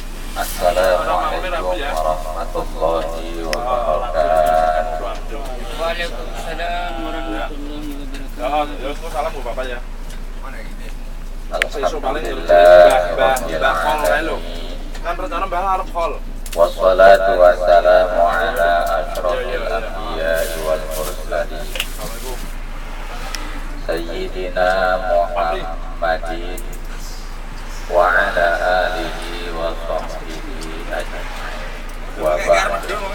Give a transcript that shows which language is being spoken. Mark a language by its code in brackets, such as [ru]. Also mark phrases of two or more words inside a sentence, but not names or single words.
[ar] السلام عليكم ورحمة الله وبركاته. وعليكم السلام ورحمة الله وبركاته. [jv] Salam bu bapak ya. Alhamdulillah. Kan rencana mbah arep hall. [ar] والصلاة والسلام على أشرف الأنبياء والمرسلين سيدنا محمد وعلى آله وصحبه أجمعين وبعد.